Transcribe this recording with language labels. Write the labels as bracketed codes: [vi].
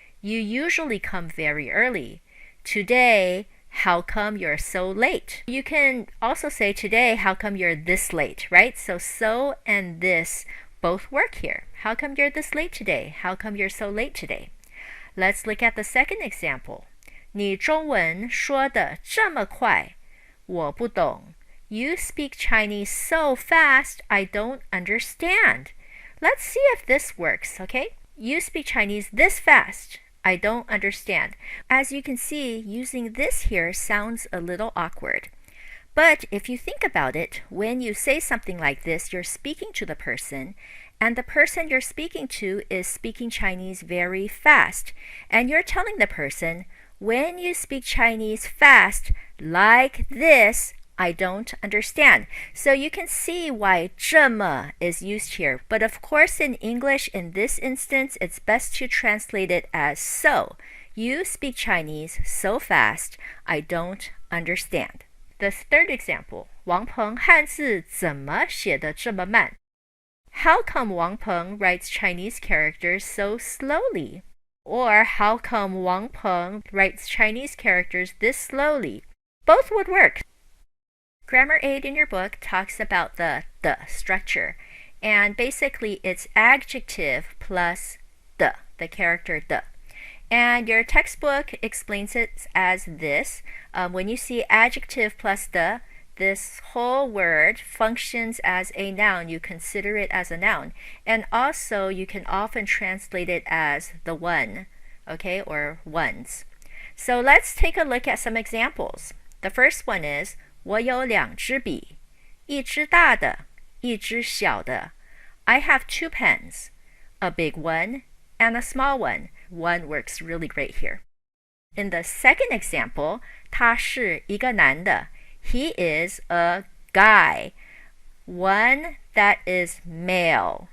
[en] You usually come very early. Today, how come you're so late? You can also say today, how come you're this late, right? So and this both work here. How come you're this late today? How come you're so late today? Let's look at the second example. [zh] 你中文说得这么快，我不懂. [en] You speak Chinese so fast, I don't understand. Let's see if this works, okay? You speak Chinese this fast. I don't understand. As you can see, using this here sounds a little awkward. But if you think about it, when you say something like this, you're speaking to the person, and the person you're speaking to is speaking Chinese very fast. And you're telling the person, when you speak Chinese fast, like this, I don't understand. So you can see why 这么 is used here. But of course in English, in this instance, it's best to translate it as so. You speak Chinese so fast, I don't understand. The third example, [zh] 王鹏汉字怎么写得这么慢? [en] How come Wang Peng writes Chinese characters so slowly? Or how come Wang Peng writes Chinese characters this slowly? Both would work. Grammar 8 in your book talks about the structure, and basically it's adjective plus the character the. And your textbook explains it as this. When you see adjective plus the, this whole word functions as a noun. You consider it as a noun. And also you can often translate it as the one, okay, or ones. So let's take a look at some examples. The first one is, [zh] 我有两支笔，一支大的，一支小的. [en] I have two pens, a big one and a small one. One works really great here. In the second example, [zh] 他是一个男的. [en] He is a guy. One that is male.